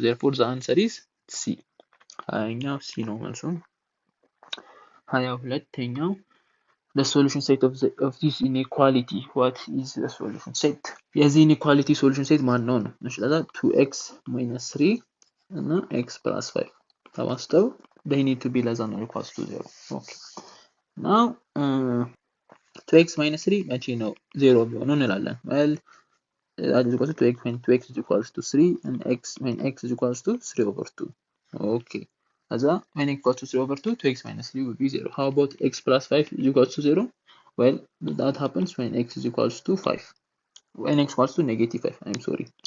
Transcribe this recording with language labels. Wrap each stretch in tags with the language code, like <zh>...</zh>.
<en>Therefore, the answer is C.</en> <am>ሀያኛው C ነው መልሱ። 22ኛው</am> <en>the solution set of this inequality. What is the solution set?</en> <am>የዚህ</am> <en>inequality solution set</en> <am>ማን ነው? እሺ ለዛ</am> <en>2x minus 3 እና x plus 5</en> <am>ተባስተው</am> <en>they need to be less than or equals to 0. Okay,</en> <am>Now</am> <en>2x minus 3</en> <am>መቼ ነው 0 የሚሆነው እንላለን?</am> <en>well that is equal to 2x when 2x is equals to 3 and x when x is equals to 3 over 2. Okay, as when x equals to 3 over 2, 2x minus 3 will be 0. How about x plus 5 is equals to 0? well that happens when x is equals to 5, when x equals to negative 5, I'm sorry.</en>